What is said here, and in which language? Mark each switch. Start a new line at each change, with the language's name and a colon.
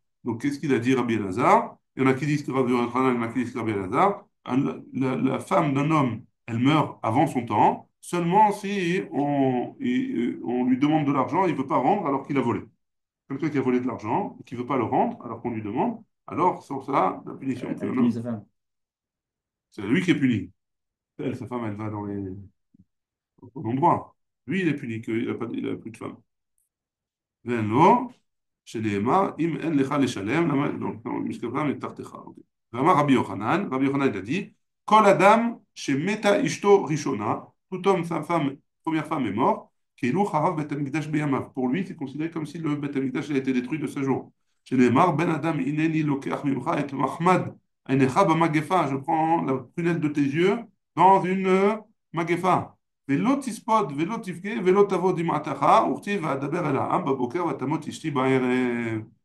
French: Donc, qu'est-ce qu'il a dit Rabbi Elazar? Il y en a qui disent que Rabbi Yochanan, il y en a qui disent que Rabbi Elazar, la femme d'un homme, elle meurt avant son temps, seulement si on lui demande de l'argent, il ne veut pas rendre alors qu'il a volé. Quelqu'un qui a volé de l'argent et qui ne veut pas le rendre alors qu'on lui demande, alors sur ça, la punition. Elle punit sa femme. C'est lui qui est puni. Elle, sa femme, elle va au bon endroit. Lui, il est puni, qu'il n'a plus de femme.
Hebrew: Venlo, שנאמר, אם אין לך לשלם, donc, משכבך מתחתיך. ואמר רבי יוחנן,
French: il a dit,
Hebrew: כל אדם שמתה אשתו ראשונה,
French: tout homme, sa femme, première femme est mort,
Hebrew: כאילו חרב בית המקדש בימיו.
French: Pour lui, c'est considéré comme si le בית המקדש a été détruit de ce jour.
Hebrew: שנאמר, בן אדם, הנני לוקח ממך את מחמד עיניך במגפה,
French: je prends la prunelle de tes yeux dans une
Hebrew: מגפה. ולא תספוד ולא תבכה ולא תבוא דמעתך, וכתיב ואדבר אל העם בבוקר ותמות אשתי בערב.